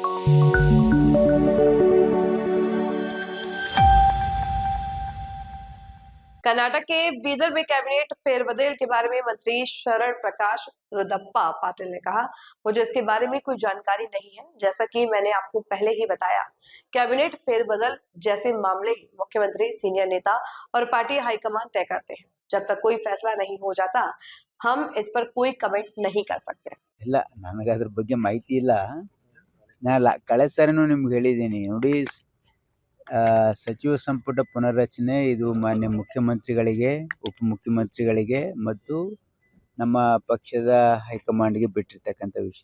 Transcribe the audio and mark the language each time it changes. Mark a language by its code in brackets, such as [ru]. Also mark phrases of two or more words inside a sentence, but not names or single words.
[hi] कर्नाटक के बीदर में कैबिनेट फेरबदल के बारे में मंत्री शरण प्रकाश रुद्रप्पा पाटिल ने कहा, मुझे इसके बारे में कोई जानकारी नहीं है। जैसा कि मैंने आपको पहले ही बताया, कैबिनेट फेरबदल जैसे मामले मुख्यमंत्री, सीनियर नेता और [en] party high command [hi] तय करते हैं। जब तक कोई फैसला नहीं हो जाता, हम इस पर कोई कमेंट नहीं कर सकते। [kn] ಇಲ್ಲ, ನನಗೆ ಅದ್ರ ಬಗ್ಗೆ ಮಾಹಿತಿ ಇಲ್ಲ. ಕಳೆದ ಸಾರಿನೂ ನಿಮ್ಗೆ ಹೇಳಿದ್ದೀನಿ ನೋಡಿ, ಸಚಿವ ಸಂಪುಟ ಪುನರ್ರಚನೆ ಇದು ಮಾನ್ಯ ಮುಖ್ಯಮಂತ್ರಿಗಳಿಗೆ, ಉಪಮುಖ್ಯಮಂತ್ರಿಗಳಿಗೆ ಮತ್ತು ನಮ್ಮ ಪಕ್ಷದ ಹೈಕಮಾಂಡ್ಗೆ ಬಿಟ್ಟಿರ್ತಕ್ಕಂಥ ವಿಷಯ.